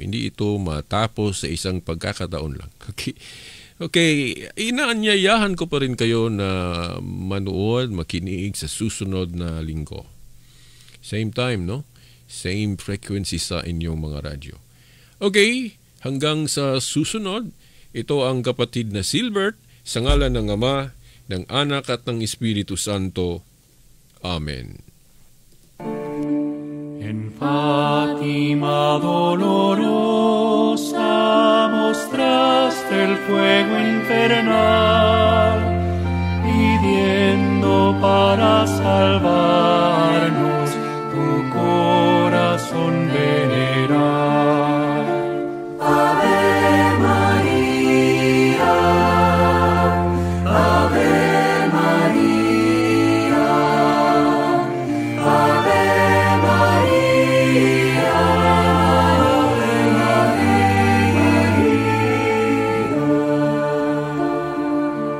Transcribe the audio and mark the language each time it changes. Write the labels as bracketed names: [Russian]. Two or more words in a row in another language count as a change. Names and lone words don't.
[Filipino] Hindi ito matapos sa isang pagkakataon lang. Okay, inaanyayahan ko pa rin kayo na manood, makinig sa susunod na linggo. [English] Same time, no? Same frequency [Filipino] sa inyong mga radyo. Okay, hanggang sa susunod, ito ang kapatid na Silbert, sa ngalan ng Ama, ng Anak at ng Espiritu Santo. Amen. [Spanish] En Fátima dolorosa mostraste el fuego infernal, pidiendo para salvarnos tu corazón veneral. Ave María, Ave María, Ave María, Ave María.